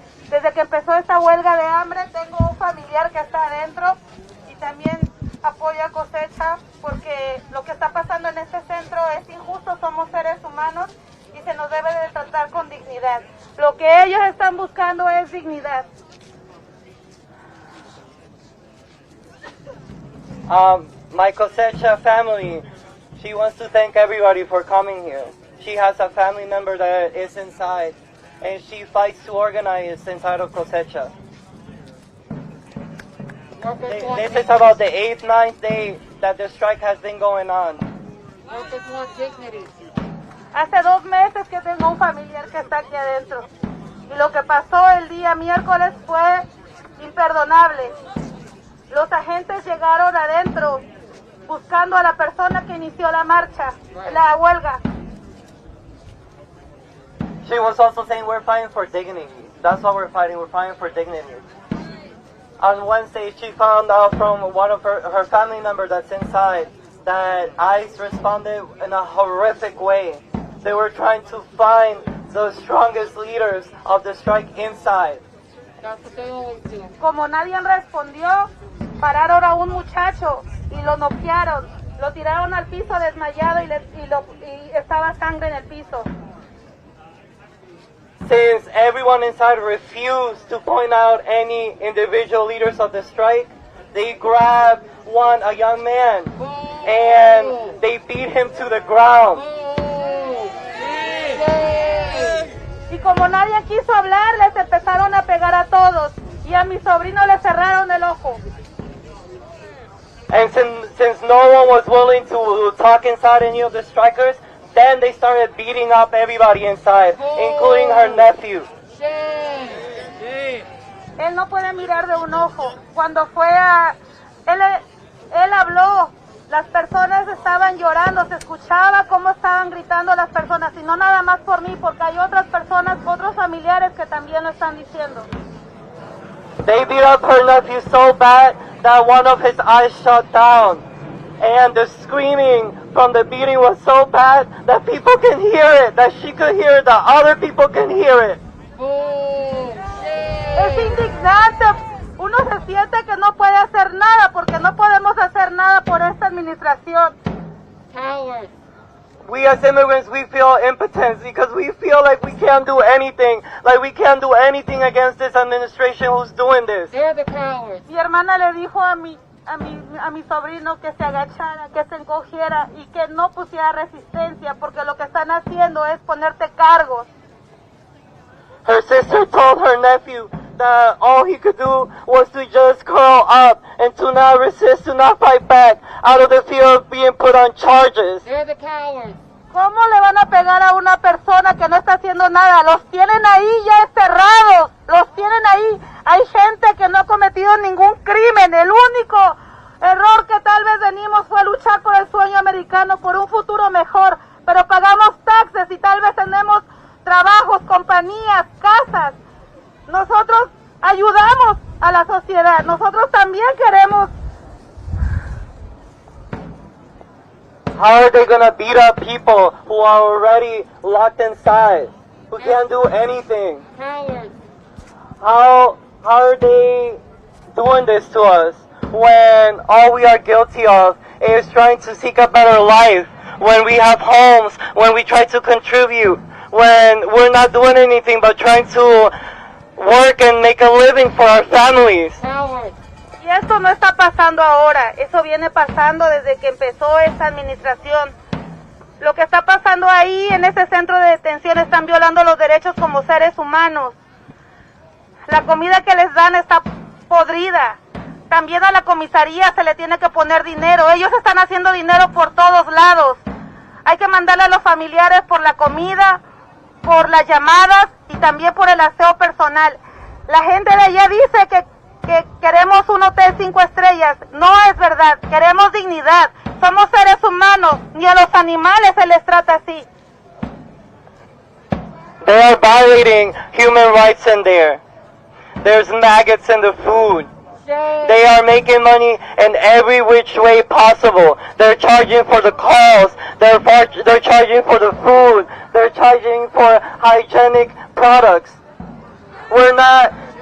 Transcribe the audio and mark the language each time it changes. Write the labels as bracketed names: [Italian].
[Spanish] Desde que empezó esta huelga de hambre, tengo un familiar que está adentro y también apoya Cosecha porque lo que está pasando en este centro es injusto, somos seres humanos y se nos debe de tratar con dignidad. Lo que ellos están buscando es dignidad. [English] My Cosecha family, she wants to thank everybody for coming here. She has a family member that is inside, and she fights to organize inside of Cosecha. This is about the 8th, 9th day that the strike has been going on. Workers want dignity. [Spanish] Hace 2 meses que tengo un familiar que está aquí adentro y lo que pasó el día miércoles fue imperdonable. Los agentes llegaron adentro buscando a la persona que inició la marcha, la huelga. [English] She was also saying we're fighting for dignity. That's what we're fighting for dignity. On Wednesday, she found out from one of her family member that's inside that ICE responded in a horrific way. They were trying to find the strongest leaders of the strike inside. That's what they always do. [Spanish] Como nadie respondió, pararon a un muchacho y lo noquearon. Lo tiraron al piso desmayado y estaba sangre en el piso. [English] Since everyone inside refused to point out any individual leaders of the strike, they grabbed a young man, and they beat him to the ground. [Spanish] Y como nadie quiso hablar, les empezaron a pegar a todos. Y a mi sobrino le cerraron el ojo. [English] And since no one was willing to talk inside any of the strikers, then they started beating up everybody inside, including her nephew. [Spanish] Él no puede mirar de un ojo. Cuando fue él habló, las personas estaban llorando, se escuchaba cómo estaban gritando las personas, y no nada más por mí, porque hay otras personas, otros familiares que también lo están diciendo. [English] They beat up her nephew so bad that one of his eyes shut down. And the screaming from the beating was so bad that people can hear it, that she could hear it, that other people can hear it. [Spanish] Es indignante. Uno se siente que no puede hacer nada porque no podemos hacer nada por esta administración. [English] Cowards. We as immigrants, we feel impotence because we feel like we can't do anything, against this administration who's doing this. They're the cowards. [Spanish] Mi hermana le dijo a mi sobrino que se agachara, que se encogiera y que no pusiera resistencia porque lo que están haciendo es ponerte cargos. [English] Her sister told her nephew that all he could do was to just curl up and to not resist, to not fight back out of the fear of being put on charges. They're the cowards. [Spanish] ¿Cómo le van a pegar a una persona que no está haciendo nada? Los tienen ahí ya encerrados, los tienen ahí Hay gente que no ha cometido ningún crimen. El único error que tal vez venimos fue luchar por el sueño americano, por un futuro mejor. Pero pagamos taxes y tal vez tenemos trabajos, compañías, casas. Nosotros ayudamos a la sociedad. Nosotros también queremos. [English] How are they gonna beat up people who are already locked inside, who can't do anything? Cowards. How are they doing this to us when all we are guilty of is trying to seek a better life, when we have homes, when we try to contribute, when we're not doing anything but trying to work and make a living for our families? Cowards. [Spanish] Y esto no está pasando ahora, eso viene pasando desde que empezó esta administración. Lo que está pasando ahí en ese centro de detención, están violando los derechos como seres humanos. La comida que les dan está podrida. También a la comisaría se le tiene que poner dinero. Ellos están haciendo dinero por todos lados. Hay que mandarle a los familiares por la comida, por las llamadas y también por el aseo personal. La gente de allá dice que queremos un hotel 5 estrellas. No es verdad, queremos dignidad. Somos seres humanos, ni a los animales se les trata así. [English] They are violating human rights in there. There's maggots in the food. They are making money in every which way possible. They're charging for the calls. They're charging for the food. They're charging for hygienic products. We're not.